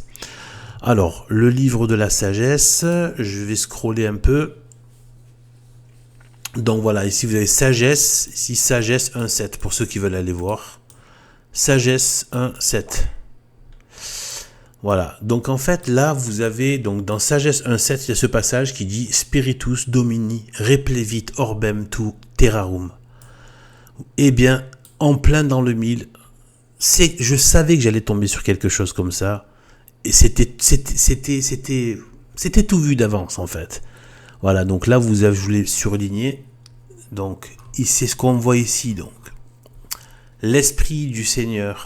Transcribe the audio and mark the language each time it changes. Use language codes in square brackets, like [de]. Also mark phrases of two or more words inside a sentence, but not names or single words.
[fr] Alors le livre de la sagesse, je vais scroller un peu. Donc voilà, ici vous avez sagesse, ici sagesse 1.7 pour ceux qui veulent aller voir. Sagesse 1.7. Voilà, donc en fait là vous avez, donc dans Sagesse 1.7, il y a ce passage qui dit [la] Spiritus Domini replevit orbem tu terrarum. [fr] Eh bien, en plein dans le mille, je savais que j'allais tomber sur quelque chose comme ça, et c'était tout vu d'avance en fait. Voilà, donc là je voulais surligner, donc c'est ce qu'on voit ici, donc l'esprit du Seigneur.